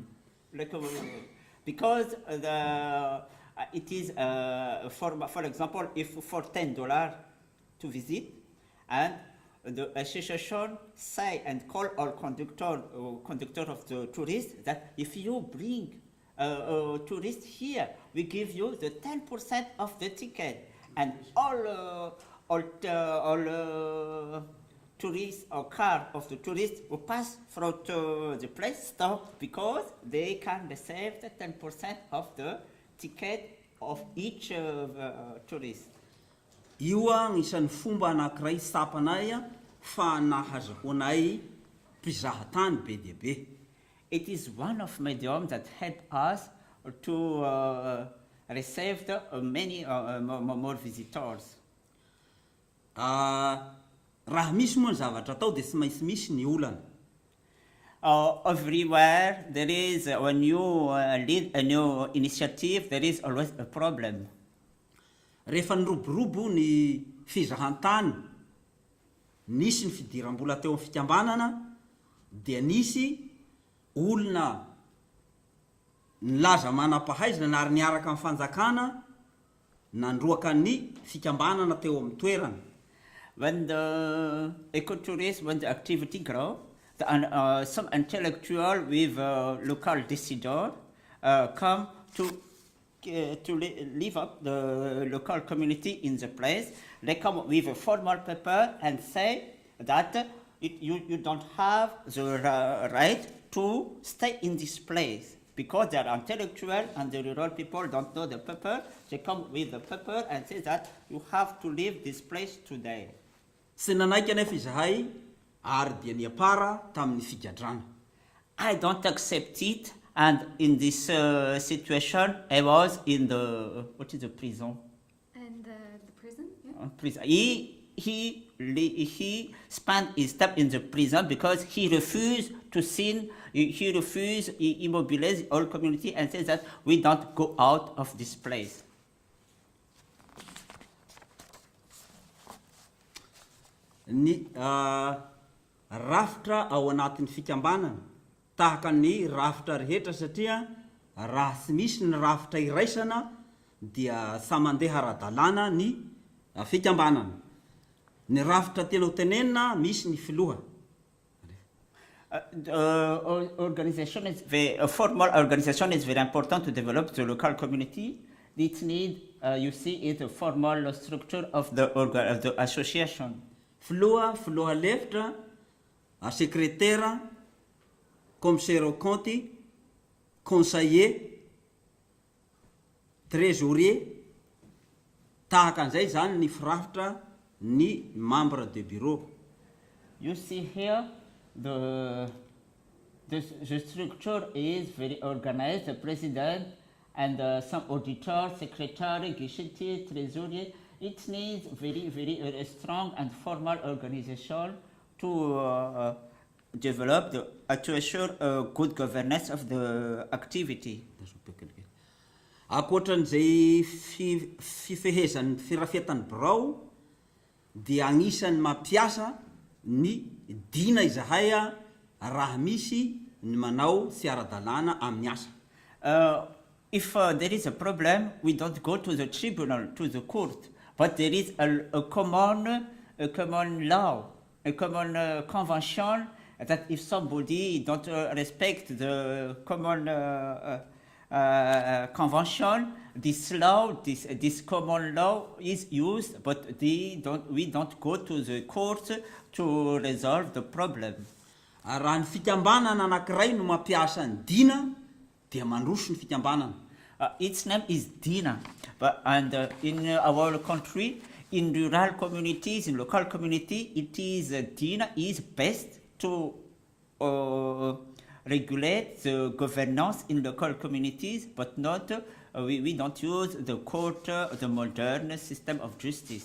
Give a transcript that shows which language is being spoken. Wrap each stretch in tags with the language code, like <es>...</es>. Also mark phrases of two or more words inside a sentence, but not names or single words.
<en>Like, because it is for example, if for $10 to visit, and the association say and call all conductor of the tourists that if you bring a tourist here, we give you the 10% of the ticket, and all tourists or car of the tourists who pass through the place stop because they can receive the 10% of the ticket of each tourist.</en> <mg>Io isan'ny fomba anankiray sapanay fa nahazahoanay mpizahatany be dia be.</mg> <en>It is one of mediums that help us to receive many more visitors.</en> <mg>Raha misy moa ny zavatra atao dia tsy maintsy misy ny olana.</mg> <en>Everywhere there is, when you lead a new initiative, there is always a problem.</en> <mg>Rehefa niroborobo ny fizahantany, nisy ny fidiram-bola teo amin'ny fikambanana, dia nisy olona nilaza manam-pahaizana na ary niaraka amin'ny fanjakana nandroaka ny fikambanana teo amin'ny toerana.</mg> <en>When the ecotourism, when the activity grows, some intellectual with local decision come to live up the local community in the place. They come with a formal paper and say that you don't have the right to stay in this place because they are intellectual and the rural people don't know the paper. They come with the paper and say that you have to leave this place today.</en> <mg>Sy nanaiky anefa izahay ary dia niapara tamin'ny figadrana.</mg> <en>I don't accept it, and in this situation, I was in the prison? And the prison, yeah. Prison. He spent his time in the prison because he refused to sin. He refused, he immobilized the whole community and said that we don't go out of this place.</en> <mg>Ny rafitra ao anatin'ny fikambanana tahaka ny rafitra rehetra satria raha tsy misy ny rafitra iraisana dia sa mandeha ara-dalàna ny fikambanana. Ny rafitra tena ho tenenina misy ny filoha.</mg> <en>A formal organization is very important to develop the local community. It needs, you see, it's a formal structure of the association.</en> <mg>Filoha lefitra, sekretera,</mg> <fr>commissaire au compte, conseiller, trésorier,</fr> <mg>tahaka an'izay zany ny firafitra ny</mg> <fr>membre de bureau.</fr> <en>You see here, the structure is very organized. The president and some auditor, secretary,</en> <fr>guichetier, trésorier.</fr> <en>It needs very strong and formal organization to develop to assure good governance of the activity.</en> <mg>Akoatran'izay fifehezan'ny firafiatan'ny birao dia agnisan'ny mampiasa ny dina izahay raha misy ny manao tsy ara-dalàna amin'ny asa.</mg> <en>If there is a problem, we don't go to the tribunal, to the court, but there is a common law, a common convention that if somebody don't respect the common convention, this common law is used, but we don't go to the court to resolve the problem.</en> <mg>Raha ny fikambanana anankiray no mampiasa ny dina dia mandroso ny fikambanana.</mg> <en>Its name is Dina, and in our country, in rural communities, in local community, it is Dina is best to regulate the governance in local communities, but not we don't use the court, the modern system of justice.</en>